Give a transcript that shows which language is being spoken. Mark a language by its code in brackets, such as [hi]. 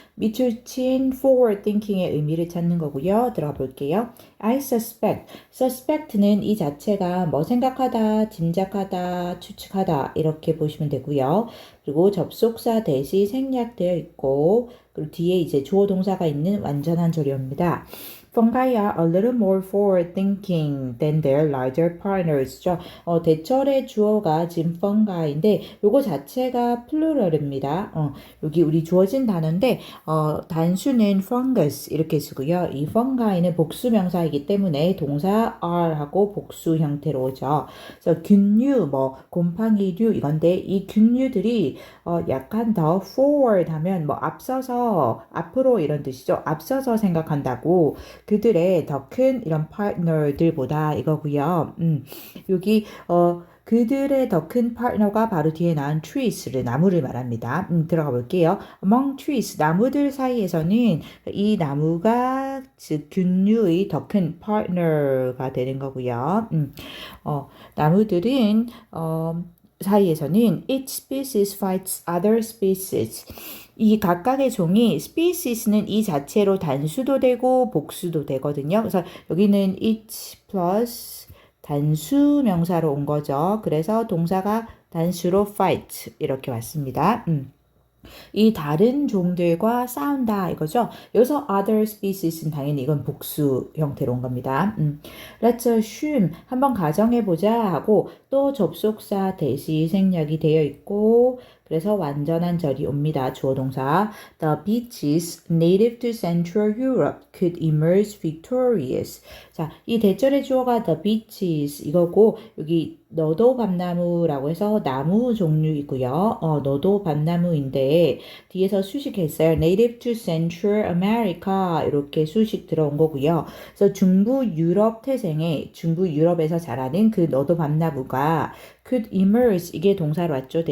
[ko] 밑줄 친 forward thinking의 의미를 찾는 거고요. 들어가 볼게요. [en] I suspect. [ko] suspect는 이 자체가 뭐 생각하다, 짐작하다, 추측하다 이렇게 보시면 되고요. 그리고 접속사 대시 생략되어 있고 그리고 뒤에 이제 주어 동사가 있는 완전한 조류입니다. [en] Fungi are a little more forward-thinking than their larger partners죠. [ko] 대철의 주어가 지금 fungi인데 요거 자체가 플루럴입니다. 여기 우리 주어진 단어인데 단수는 fungus 이렇게 쓰고요. 이 fungi는 복수 명사이기 때문에 동사 are하고 복수 형태로 오죠. 그래서 균류, 뭐 곰팡이류 이건데 이 균류들이 약간 더 forward 하면 뭐 앞서서 앞으로 이런 뜻이죠. 앞서서 생각한다고. 그들의 더 큰 이런 파트너들보다 이거고요. 여기 그들의 더 큰 파트너가 바로 뒤에 나온 trees를 나무를 말합니다. 들어가 볼게요. [en] Among trees [ko] 나무들 사이에서는 이 나무가 즉 균류의 더 큰 파트너가 되는 거고요. 나무들은 사이에서는 [en] each species fights other species. [ko] 이 각각의 종이 species는 이 자체로 단수도 되고 복수도 되거든요. 그래서 여기는 each plus 단수 명사로 온 거죠. 그래서 동사가 단수로 fight 이렇게 왔습니다. 이 다른 종들과 싸운다 이거죠. 여기서 other species는 당연히 이건 복수 형태로 온 겁니다. [en] Let's assume [ko] 한번 가정해보자 하고 또 접속사 대시 생략이 되어 있고 그래서 완전한 절이 옵니다. 주어 동사. [en] The beaches native to Central Europe could emerge victorious. [ko] 자, 이 대절의 주어가 the beaches 이거고 여기 너도 밤나무라고 해서 나무 종류이고요. 너도 밤나무인데 뒤에서 수식했어요. [en] Native to Central America [ko] 이렇게 수식 들어온 거고요. 그래서 중부 유럽 태생의 중부 유럽에서 자라는 그 너도 밤나무가 [en] could emerge [ko] 이게 동사로 왔죠.